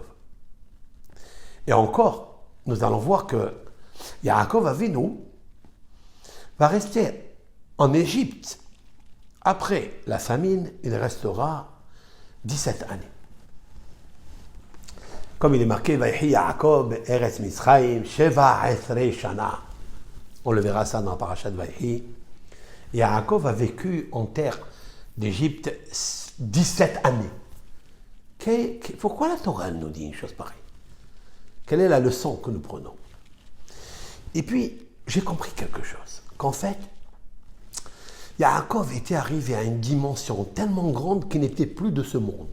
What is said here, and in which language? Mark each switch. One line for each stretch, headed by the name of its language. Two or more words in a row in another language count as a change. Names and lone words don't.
French: Et encore, nous allons voir que Yaakov Avinu va rester en Égypte. Après la famine, il restera 17 années. Comme il est marqué,
Hebrew: ויחי יעקב ארץ מצרים, שבע עשרה שנה.
French: On le verra ça dans la parashat Vayhi. Yaakov a vécu en terre d'Égypte 17 années. Pourquoi la Torah nous dit une chose pareille? Quelle est la leçon que nous prenons? Et puis, j'ai compris quelque chose. Qu'en fait, Yaakov était arrivé à une dimension tellement grande qu'il n'était plus de ce monde.